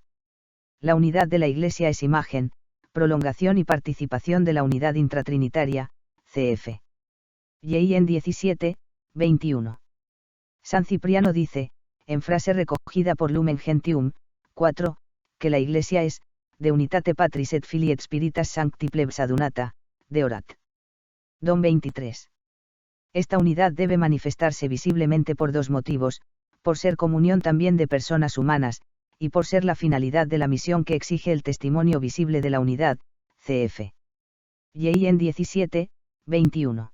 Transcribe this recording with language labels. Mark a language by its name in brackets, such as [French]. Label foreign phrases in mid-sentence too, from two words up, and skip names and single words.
[Spanish] La unidad de la Iglesia es imagen, prolongación y participación de la unidad intratrinitaria, cf. J.I.N. 17, 21. San Cipriano dice, en frase recogida por Lumen Gentium, 4, que la Iglesia es, [Latin] de unitate patris et filii et spiritas sancti plebs adunata, de orat. [Spanish] Don 23. Esta unidad debe manifestarse visiblemente por dos motivos: por ser comunión también de personas humanas, y por ser la finalidad de la misión que exige el testimonio visible de la unidad, cf. J.I.N. 17, 21.